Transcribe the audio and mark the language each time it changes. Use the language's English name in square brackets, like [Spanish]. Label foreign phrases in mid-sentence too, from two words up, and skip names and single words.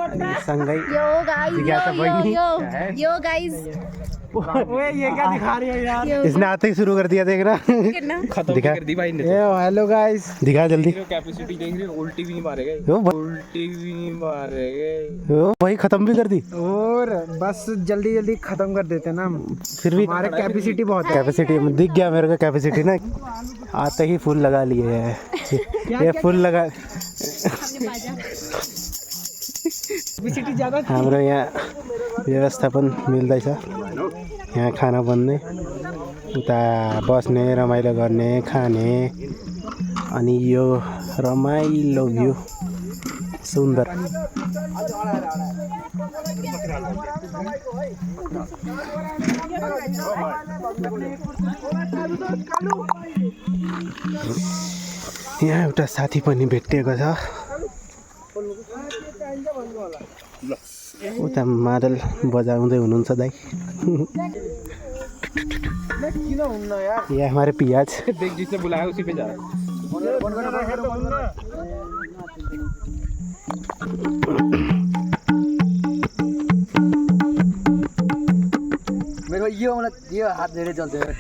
[English] yo guys [Nepali] जिज्ञासा बहिनी [English] yo guys [Hindi] ओए ये क्या दिखा रही है यार? इसने आते ही शुरू कर दिया, देखना। खत्म दिखा कर दी भाई ने। [English] hello guys, [Hindi] दिखा जल्दी। कैपेसिटी देख रहे हो, उल्टी भी नहीं मारेगा, ओ उल्टी भी नहीं मारेगा। भाई खत्म भी कर दी। और बस जल्दी जल्दी खत्म कर देते ना हम, फिर भी हमारे कैपेसिटी बहुत है। कैपेसिटी दिख गया मेरे को, कैपेसिटी ना आते ही फुल लगा लिए है। ये फुल लगा कैपेसिटी ज्यादा [Nepali] हाम्रो यहाँ व्यवस्थापन मिल्दैछ। यहाँ खाना बन्ने, उता बस्ने, रमाइलो गर्ने, खाने, अनि यो रमाइलो भ्यू सुन्दर। यहाँ एउटा साथी पनि भेटिएको छ, उता मादल बजाउँदै हुनुहुन्छ दाइ। [Hindi] ये हमारे पियाज। देख जिसने बुलाया उसी पे जा। मेरे को ये हाथ दे रहे चलते हैं।